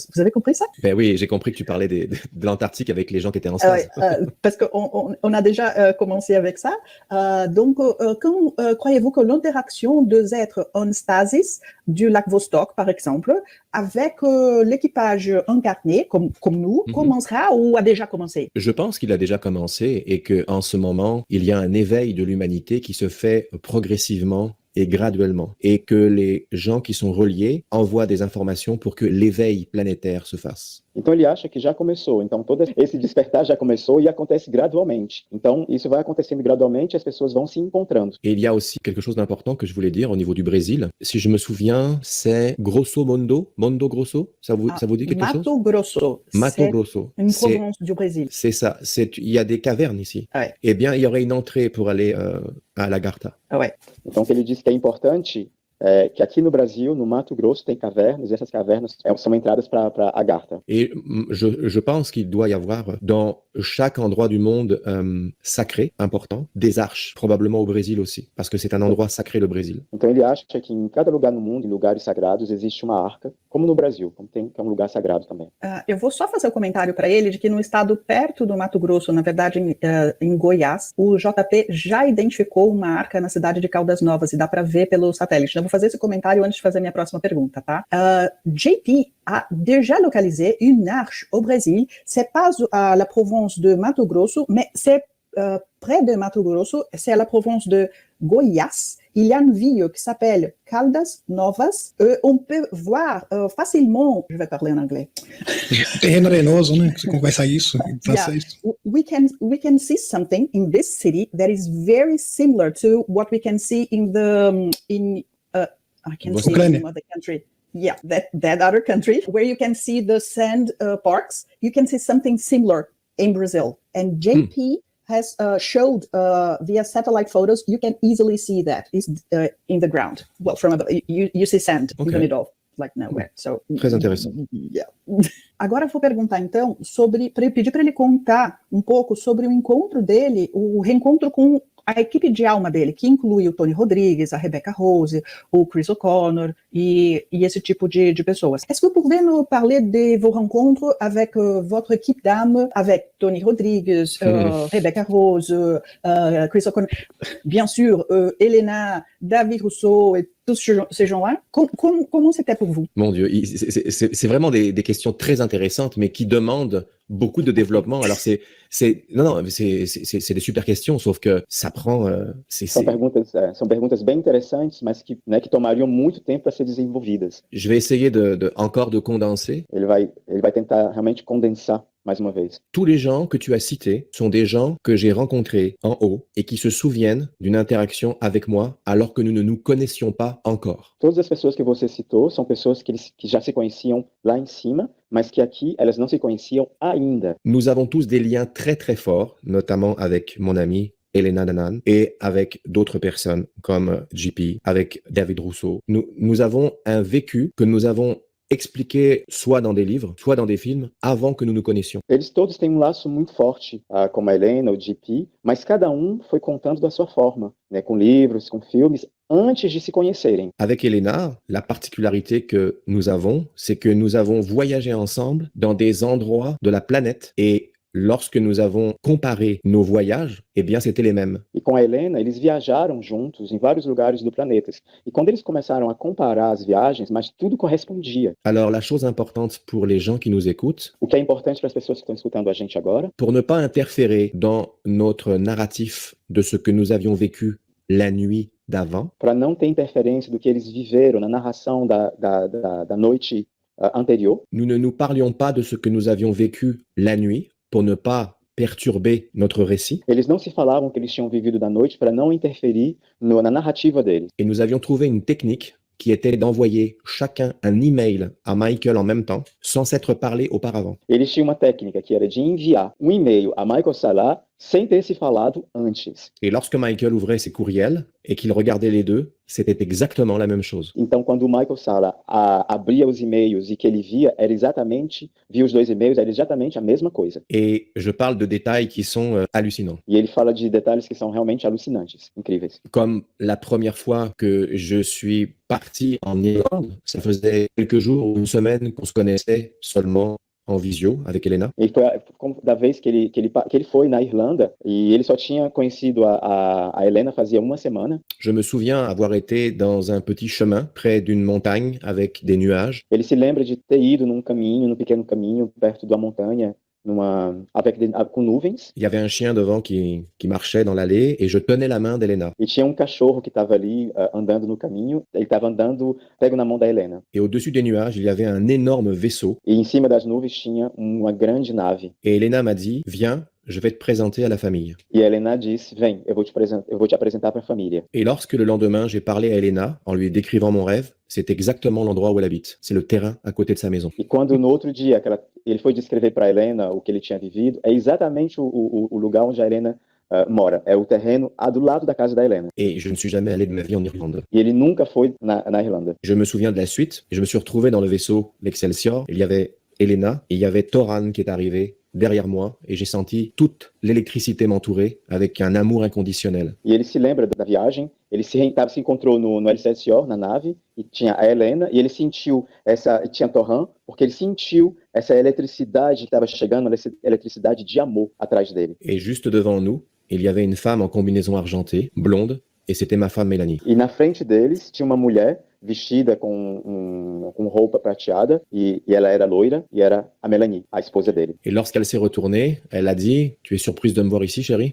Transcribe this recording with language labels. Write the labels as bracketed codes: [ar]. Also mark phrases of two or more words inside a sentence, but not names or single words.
[fr] Vous avez compris ça? Ben oui, j'ai compris que tu parlais de l'Antarctique avec les gens qui étaient en stase. Parce qu'on a déjà commencé avec ça. Donc, quand croyez-vous que l'interaction des êtres en stasis du lac Vostok, par exemple, avec l'équipage incarné, comme nous, commencera ou a déjà commencé? Je pense qu'il a déjà commencé et qu'en ce moment, il y a un éveil de l'humanité qui se fait progressivement et graduellement, et que les gens qui sont reliés envoient des informations pour que l'éveil planétaire se fasse. [pt] Então ele acha que já começou, então todo esse despertar já começou e acontece gradualmente. Então isso vai acontecendo gradualmente, as pessoas vão se encontrando. [fr] Et il y a aussi quelque chose d'important que je voulais dire au niveau du Brésil. Si je me souviens, c'est Grosso Mondo, Mondo Grosso, ça vous dit quelque chose? Mato Grosso. Mato Grosso. Une province du Brésil. C'est ça, il y a des cavernes ici. Ouais. Eh bien, il y aurait une entrée pour aller à Lagarta. Ouais. [pt] Então o que ele diz que é importante é que aqui no Brasil, no Mato Grosso, tem cavernas, e essas cavernas são entradas para Agartha. [fr] Et je pense qu'il doit y avoir dans chaque endroit du monde sacré, important, des arches, probablement au Brésil aussi, parce que c'est un endroit sacré, le Brésil. [pt] Então ele acha que em cada lugar no mundo, em lugares sagrados, existe uma arca, como no Brasil, que é um lugar sagrado também. Eu vou só fazer um comentário para ele de que no estado perto do Mato Grosso, na verdade em Goiás, o JP já identificou uma arca na cidade de Caldas Novas e dá para ver pelo satélite. Eu vou fazer esse comentário antes de fazer a minha próxima pergunta, tá? [fr] JP a déjà localisé une arche au Brésil. C'est pas la province province de Mato Grosso, mais c'est près de Mato Grosso, c'est à la province de Goiás. Il y a une ville qui s'appelle Caldas Novas. On peut voir facilement, je vais parler en anglais. [pt] Terreno arenoso, né? Você conversa isso em francês. [en] We can see something in this city that is very similar to what we can see in the I can't say the name of the country. Yeah, that other country where you can see the sand parks. You can see something similar in Brazil. And JP has showed via satellite photos. You can easily see that is in the ground. Well, from above, you see sand in the middle, like nowhere. So [fr] Très intéressant. Yeah. [pt] Agora eu vou perguntar então pedir para ele contar um pouco sobre o encontro dele, o reencontro com a equipe de alma dele, que inclui o Tony Rodrigues, a Rebecca Rose, o Chris O'Connor et esse tipo de pessoas. [fr] Est-ce que vous pouvez nous parler de vos rencontres avec votre équipe d'âme, avec Tony Rodrigues, Rebecca Rose, Chris O'Connor, bien sûr, Elena, David Rousseau et tous ces gens-là. Comment c'était pour vous? Mon Dieu, c'est vraiment des questions très intéressantes, mais qui demandent beaucoup de développement. Alors c'est des super questions, sauf que ça prend... [pt] São perguntas bem interessantes, mas que tomariam muito tempo para ser desenvolvidas. [fr] Je vais essayer encore de condenser. [pt] Ele vai tentar realmente condensar mais uma vez. [fr] Tous les gens que tu as cités sont des gens que j'ai rencontrés en haut et qui se souviennent d'une interaction avec moi alors que nous ne nous connaissions pas encore. [pt] Todas as pessoas que você citou são pessoas que já se conheciam lá em cima, mas que aqui elas não se conheciam ainda. [fr] Nous avons tous des liens très très forts, notamment avec mon ami Elena Danaan et avec d'autres personnes comme JP, avec David Rousseau. Nous avons un vécu que nous avons expliqué soit dans des livres, soit dans des films, avant que nous nous connaissions. [pt] Eles todos têm laço muito forte, como a Helena, o JP, mas cada foi contando da sua forma, né, com livros, com filmes, antes de se conhecerem. [fr] Avec Elena, la particularité que nous avons, c'est que nous avons voyagé ensemble dans des endroits de la planète et lorsque nous avons comparé nos voyages, eh bien, c'était les mêmes. [pt] E com a Helena, eles viajaram juntos em vários lugares do planeta. E quando eles começaram a comparar as viagens, mas tudo correspondia. [fr] Alors, la chose importante pour les gens qui nous écoutent, [pt] o que é importante para as pessoas que estão escutando a gente agora, [fr] pour ne pas interférer dans notre narratif de ce que nous avions vécu la nuit d'avant, [pt] para não ter interferência do que eles viveram na narração da noite anterior, [fr] nous ne nous parlions pas de ce que nous avions vécu la nuit, pour ne pas perturber notre récit. [pt] Eles não se falavam que eles tinham vivido da noite para não interferir na narrativa deles. [fr] Et nous avions trouvé une technique qui était d'envoyer chacun un email à Michael en même temps, sans s'être parlé auparavant. [pt] Eles tinham uma técnica que era de enviar um e-mail a Michael Salah sem ter se falado antes. [fr] Et lorsque Michael ouvrait ses courriels et qu'il regardait les deux, c'était exactement la même chose. [pt] Então, quando o Michael Salah abria os e-mails e que ele via os dois e-mails, era exatamente a mesma coisa. [fr] Et je parle de détails qui sont hallucinants. [pt] E ele fala de detalhes que são realmente alucinantes, incríveis. [fr] Comme la première fois que je suis parti en Irlande, ça faisait quelques jours ou une semaine qu'on se connaissait seulement en visio avec Elena. [pt] E foi da vez que ele foi na Irlanda e ele só tinha conhecido a Helena fazia uma semana. [fr] Je me souviens avoir été dans un petit chemin près d'une montagne avec des nuages. [pt] Ele se lembra de ter ido num pequeno caminho perto de uma montanha, com nuvens. [fr] Il y avait un chien devant qui marchait dans l'allée et je tenais la main d'Elena. [pt] E tinha cachorro que estava ali andando no caminho, ele estava andando, pego na mão da Helena. [fr] Et au-dessus des nuages, il y avait un énorme vaisseau. [pt] E em cima das nuvens tinha uma grande nave. [fr] Et Elena m'a dit, viens, je vais te présenter à la famille. [pt] E a Helena disse, vem, eu vou te apresentar para a família. [fr] Et lorsque le lendemain, j'ai parlé à Elena en lui décrivant mon rêve, c'est exactement l'endroit où elle habite. C'est le terrain à côté de sa maison. [pt] E quando no outro dia ele foi descrever para a Helena o que ele tinha vivido, é exatamente o lugar onde a Helena mora. É o terreno do lado da casa da Helena. [fr] Et je ne suis jamais allé de ma vie en Irlande. [pt] E ele nunca foi na Irlanda. [fr] Je me souviens de la suite. Je me suis retrouvé dans le vaisseau, l'Excelsior. Il y avait Elena et il y avait Toran qui est arrivé derrière moi et j'ai senti toute l'électricité m'entourer avec un amour inconditionnel. [pt] E ele se lembra da viagem, ele se encontrou no Excelsior, na nave, e tinha a Helena, e ele sentiu tinha Toran, porque ele sentiu essa eletricidade que estava chegando, essa eletricidade de amor atrás dele. [fr] Et juste devant nous, il y avait une femme en combinaison argentée, blonde, et c'était ma femme Mélanie. [pt] E na frente deles tinha uma mulher vestida com roupa prateada, e ela era loira, e era a Melanie, a esposa dele. [fr] Et lorsqu'elle s'est retournée, elle a dit, tu es surprise de me voir ici, chérie?